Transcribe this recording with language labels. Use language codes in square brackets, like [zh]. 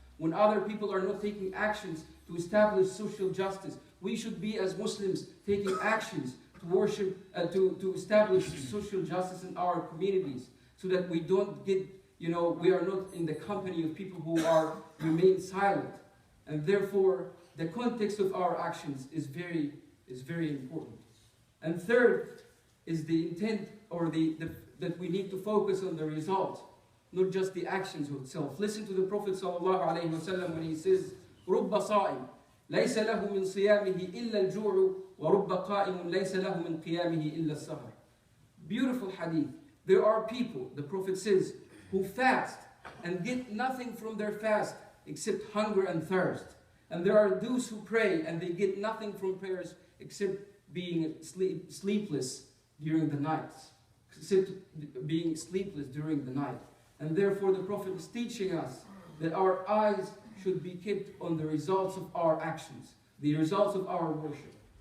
[en] When other people are not taking actions to establish social justice, we should be, as Muslims, taking actions to worship, to establish social justice in our communities, so that we don't get, we are not in the company of people who remain silent. And therefore, the context of our actions is very important. And third is the intent, or that we need to focus on the result, not just the actions itself. Listen to the Prophet ﷺ when he says, [ar] رُبَّ صَائِمٍ لَيْسَ لَهُ مِنْ صِيَامِهِ إِلَّا الْجُوعُ وَرُبَّ قَائِمٌ لَيْسَ لَهُ مِنْ قِيَامِهِ إِلَّا السَّهْرُ. [en] Beautiful hadith. There are people, the Prophet says, who fast and get nothing from their fast except hunger and thirst. And there are those who pray and they get nothing from prayers except being sleepless during the night. Except being sleepless during the night. And therefore the Prophet is teaching us that our eyes should be kept on the results of our actions, the results of our worship.